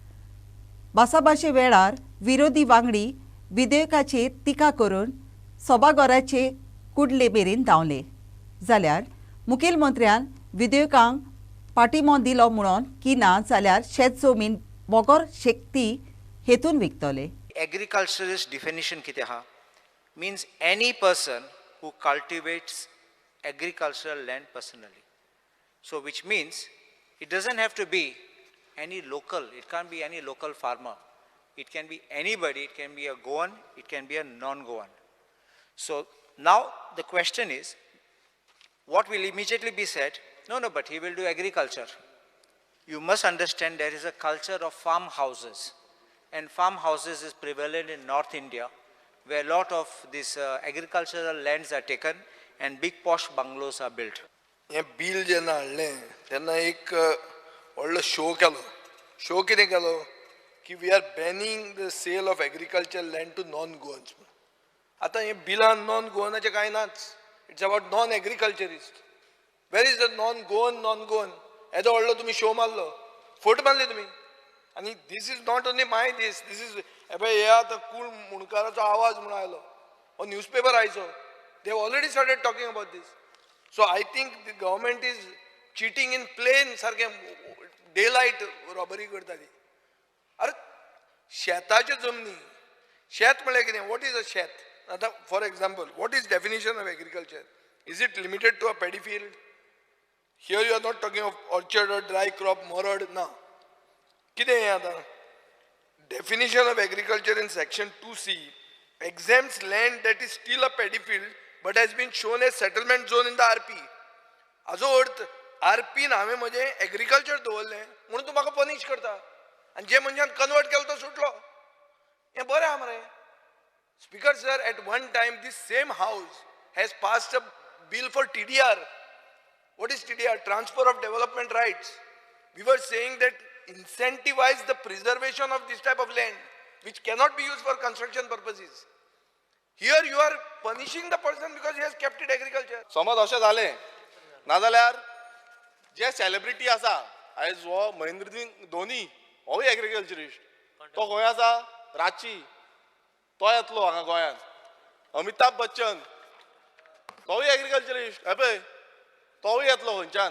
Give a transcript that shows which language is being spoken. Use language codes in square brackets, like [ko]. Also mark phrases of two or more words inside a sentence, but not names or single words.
[kok] भासाभाशे वेळार विरोधी वांगडी विधेयकाचेर टिका करून सभाघराचे कुडले मेरेन धांवले, जाल्यार मुखेलमंत्र्यान विधेयकांक पाठिंबो दिलो म्हणून की ना जाल्यार शेत जमीन मोगोर शेकती हेतून विकतले। [en] Agriculturist definition [kok] कितें आहा? [en] Means any person who cultivates agricultural land personally. So which means it doesn't have to be any local, it can't be any local farmer. It can be anybody, it can be a Goan, it can be a non-Goan. So now the question is, what will immediately be said? No, but he will do agriculture. You must understand there is a culture of farmhouses, and farmhouses is prevalent in North India, where a lot of these agricultural lands are taken and big posh bungalows are built. [kok] हे बिल जेन्ना हाडलें तेन्ना एक व्हडलो शो केलो। शो कितें केलो की [en] we are banning the sale of agriculture land to non Goans. [kok] आतां हे बिलान नॉन गोवनाचें कांय नाच, [en] it's about non agriculturist. where is the non Goan [kok] येदो व्हडलो तुमी शो मारलो, फोट मारले तुमी। आनी [en] this is not only my this is [kok] हे आतां कूळ मुणकाराचो आवाज म्हणून आयलो, हो न्यूजपेपर आयचो, [en] they have already started talking about this. so I think the government is cheating in plain सारकें day light robbery [kok] करता ती। अरे शेताच्यो जमनी, शेत म्हळ्यार कितें? [en] what is a शेत? आतां for example what is definition of agriculture? is it limited to a paddy field? here you are not talking of orchard or dry crop [kok] मरड ना। कितें हें आतां? [en] Definition of agriculture in section 2C exempts land that is still a paddy field but has been shown as settlement zone in the RP. [kok] हाजो अर्थ RP हांवें म्हजें एग्रीकल्चर दवरलें म्हणून तूं म्हाका पनिश करता आनी जे मनशान कन्वर्ट केलो तो सुटलो. हें बरें आहा मरे. [en] Speaker sir, at one time this same house has passed a bill for TDR. What is TDR? Transfer of development rights. We were saying that incentivize the preservation of this type of land which cannot be used for construction purposes. Here you are punishing the person because he has kept it agriculture. [kok] समज अशें जालें नाजाल्यार जे सेलिब्रिटी आसा आयज हो महेंद्र सिंग धोनी होय एग्रीकल्चरिस्ट तो खंय आसा रांची तो येतलो हांगा गोंयांत. अमिताभ बच्चन तोय एग्रीकल्चरिस्ट हे पळय तोय येतलो खंयच्यान.